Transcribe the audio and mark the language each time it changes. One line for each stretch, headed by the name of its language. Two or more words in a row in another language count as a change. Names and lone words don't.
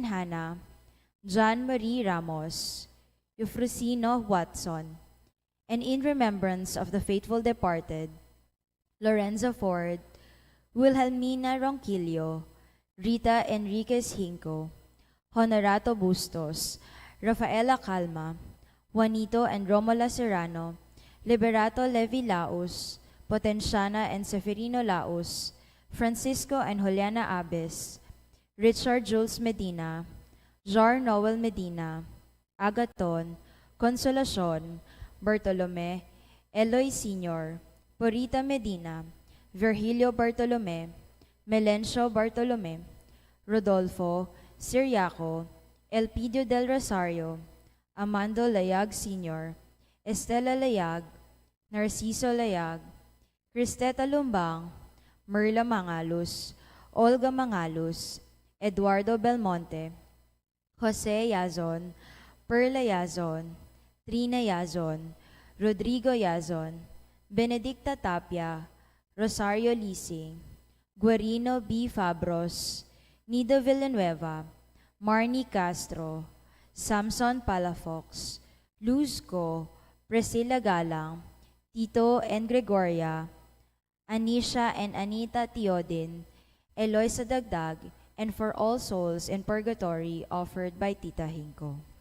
English: Hannah, John Marie Ramos, Eufrosino Watson, and in remembrance of the faithful departed, Lorenzo Ford, Wilhelmina Ronquillo, Rita Enriquez Hinco, Honorato Bustos, Rafaela Calma, Juanito and Romola Serrano, Liberato Levi Laos, Potenciana and Seferino Laos, Francisco and Juliana Abes, Richard Jules Medina, Jar Noel Medina, Agaton, Consolacion, Bartolome, Eloy Sr., Purita Medina, Virgilio Bartolome, Melencio Bartolome, Rodolfo, Siriaco, Elpidio del Rosario, Amando Layag Sr., Estela Layag, Narciso Layag, Cristeta Lumbang, Merla Mangalos, Olga Mangalos, Eduardo Belmonte, Jose Yazon, Perla Yazon, Trina Yazon, Rodrigo Yazon, Benedicta Tapia, Rosario Lising, Guarino B. Fabros, Nido Villanueva, Marnie Castro, Samson Palafox, Luzco, Priscilla Galang, Tito and Gregoria, Anisha and Anita Teodin, Eloisa Dagdag, and for all souls in purgatory offered by Tita Hinko.